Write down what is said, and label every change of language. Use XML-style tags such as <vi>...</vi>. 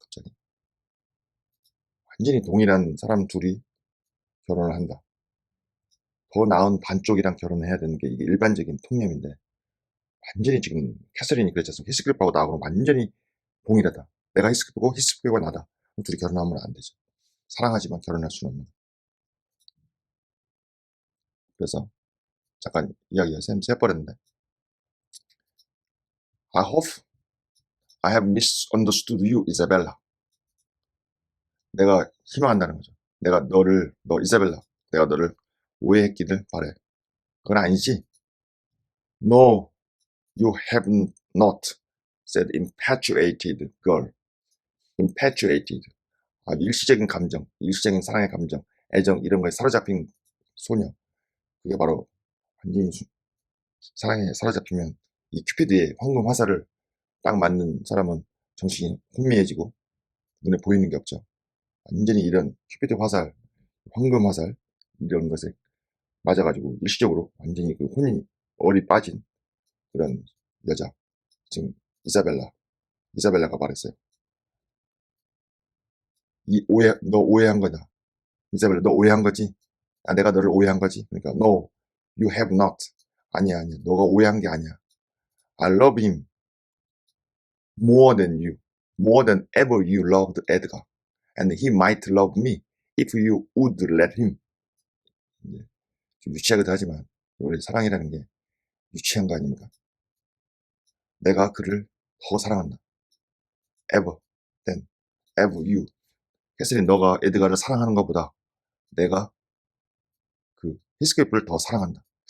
<ko>갑자기 완전히 동일한 사람 둘이 결혼을 한다. 더 나은 반쪽이랑 결혼을 해야 되는 게 이게 일반적인 통념인데 완전히 지금 캐서린이 그랬지 않습니까? 히스클리프하고 나하고는 완전히 동일하다. 내가 히스클리프고 히스클리프가 나다. 둘이 결혼하면 안 되죠. 사랑하지만 결혼할 수는 없는. 그래서 잠깐 이야기가 새버렸는데</ko> <en>I hope I have misunderstood you, Isabella.</en> <ko>내가 희망한다는 거죠. 이사벨라, 내가 너를 오해했기를 바래. 그건 아니지.</ko> <en>No, you have not, said infatuated girl. infatuated.</en> <ko>아주 일시적인 감정, 일시적인 사랑의 감정, 애정 이런 거에 사로잡힌 소녀. 그게 바로 완전히 사랑에 사로잡히면 이 큐피드의 황금 화살을 딱 맞는 사람은 정신이 혼미해지고 눈에 보이는 게 없죠. 완전히 이런 큐피드 화살, 황금 화살 이런 것에 맞아가지고 일시적으로 완전히 그 혼이 얼이 빠진 그런 여자. 지금 이사벨라가 말했어요. 너 오해한 거다. 이사벨라, 너 오해한 거지? 아, 내가 너를 오해한 거지? 그러니까,</ko> <en>no, you have not.</en> <ko>아니야, 아니야. 너가 오해한 게 아니야.</ko> <en>I love him more than you. More than ever you loved Edgar. And he might love me if you would let him.</en> <ko>이제 좀 유치하기도 하지만, 원래 사랑이라는 게 유치한 거 아닙니까? 내가 그를 더 사랑한다.</ko> <en>ever than ever you.</en> <ko>캐슬린, 너가 에드가를 사랑하는 것보다 내가 그 히스클리프를 더 사랑한다.</ko>